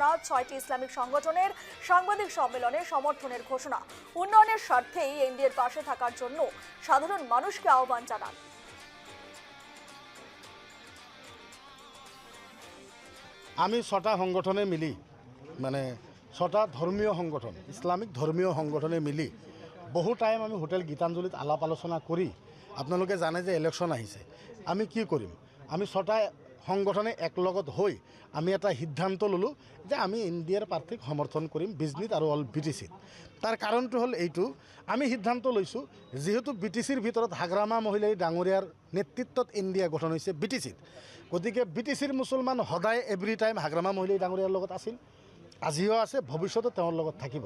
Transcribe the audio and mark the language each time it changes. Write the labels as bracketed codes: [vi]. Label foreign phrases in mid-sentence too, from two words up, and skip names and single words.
[bn] 6টি ইসলামিক সংগঠনের সাংবাদিক সম্মেলনে সমর্থনের ঘোষণা। উন্নয়নের স্বার্থেই এনডিএর পাশে থাকার জন্য সাধারণ মানুষকে আহ্বান জানান। [as] আমি 6টা সংগঠনে মিলি মানে 6টা ধর্মীয় সংগঠন, ইসলামিক ধর্মীয় সংগঠনে মিলি বহু টাইম আমি হোটেল গীতাঞ্জলিত আলাপ আলোচনা কৰি আপোনালোকে জানে যে ইলেকশ্যন আহিছে, আমি কি কৰিম। আমি 6টা সংগঠনে একলগত হৈ আমি এটা সিদ্ধান্ত ল'লোঁ যে আমি এনডিএৰ প্ৰাৰ্থীক সমৰ্থন কৰিম বিজনীত আৰু অল বিটিচিত। তাৰ কাৰণটো হ'ল এইটো, আমি সিদ্ধান্ত লৈছোঁ যিহেতু বিটিচিৰ ভিতৰত হাগ্ৰামা মহিলাই ডাঙৰীয়াৰ নেতৃত্বত এনডিএ গঠন হৈছে বিটিচিত, গতিকে বিটিচিৰ মুছলমান সদায় [en] every time [as] হাগ্ৰামা মহিলাই ডাঙৰীয়াৰ লগত আছিল, আজিও আছে, ভৱিষ্যতে তেওঁৰ লগত থাকিব।